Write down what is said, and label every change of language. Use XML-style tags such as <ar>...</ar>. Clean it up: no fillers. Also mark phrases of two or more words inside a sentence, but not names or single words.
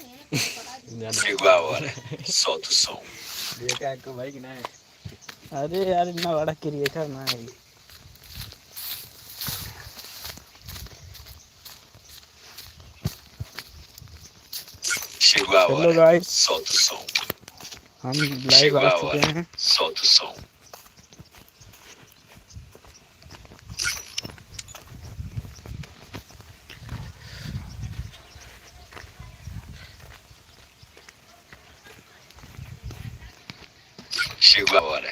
<pt>Chegou a hora. Solta o som.</pt> <hi>देखा को भाई कि ना अरे यार इतना बड़ा क्रिएटर ना है।</hi> <pt>Chegou a</pt> <hi>हेलो</hi> <pt>hora.</pt> <hi>गाइस,</hi> <pt>Solta o som.</pt> <hi>हम लाइव</hi> <pt>Chegou</pt> <hi>आ</hi> <pt>a</pt> <hi>चुके</hi> <pt>hora.</pt> <hi>हैं।</hi> <pt>Solta o som. Chegou a hora.</pt>